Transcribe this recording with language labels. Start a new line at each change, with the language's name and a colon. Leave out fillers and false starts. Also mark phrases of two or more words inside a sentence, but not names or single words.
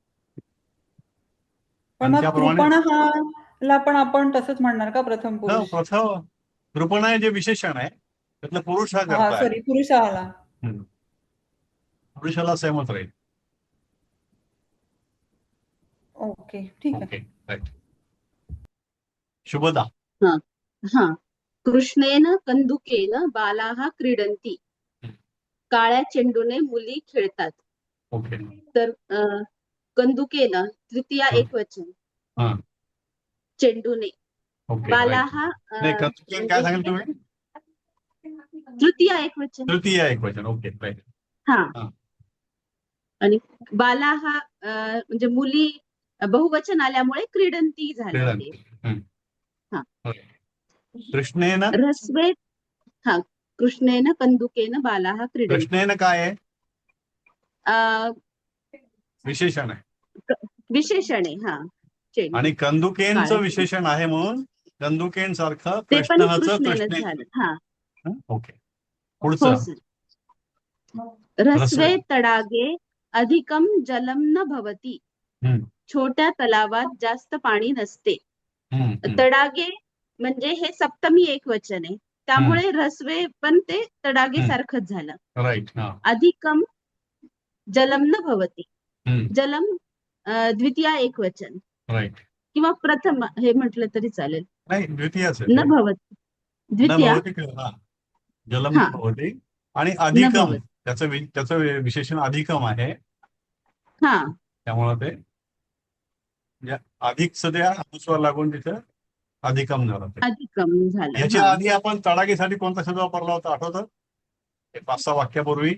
Marathi: पण कृपण पण आपण तसंच म्हणणार का प्रथम पुरुष? प्रथम कृपण आहे जे विशेषण आहे त्यातलं पुरुष हा करता. सॉरी, पुरुषाला. पुरुषाला सहमत राहील. ओके, ठीक आहे. राईट. शुभदा.
Sanskrit: कृष्णेन कंदुकेन बालाः क्रीडन्ति.
Marathi: काळ्या चेंडूने मुली खेळतात. तर कंदुकेन तृतीय एकवचन, चेंडूने. बालाः काय सांगितलं तुम्ही? तृतीय एकवचन. तृतीय एकवचन. ओके, राईट. आणि बालाः म्हणजे मुली बहुवचन आल्यामुळे क्रीडंती झाली. कृष्णेन ह्रस्वे.
Sanskrit: कृष्णेन कंदुकेन बालाः क्रीडन्ति.
Marathi: कृष्णेन काय आहे? विशेषण आहे. विशेषण आहे. हा चेंज. आणि कंदुकेंचं काळे. विशेषण आहे म्हणून कंदुकेन सारखं ते पण कृष्णचं कृष्णेनच झालं. हा ओके. हो पुढचं सर.
Sanskrit: रस्वे तडागे अधिकम जलम न भवती.
Marathi: हम्म, छोट्या तलावात जास्त पाणी नसते. हम्म, हम्म. तडागे म्हणजे हे सप्तमी एकवचन आहे, त्यामुळे रस्वे पण ते तडागे सारखंच झालं. राईट. हा.
Sanskrit: अधिकम जलम न भवती.
Marathi: हम्म, जलम द्वितीया एकवचन राईट. किंवा प्रथम हे म्हटलं तरी चालेल. नाही द्वितीयाच आहे न ते. भवती न द्वितीया. भवती हा. जलम हा.
Sanskrit: न भवती. आणि न अधिकम भवती.
Marathi: त्याचं विशेषण अधिकम आहे, हा त्यामुळे ते म्हणजे अधिकचं त्या अनुस्वार लागून तिथं अधिकम झालं ते. अधिकम झालं. याच्या हा. आधी आपण तडागेसाठी कोणता शब्द वापरला होता आठवतं? 5-6 वाक्यापूर्वी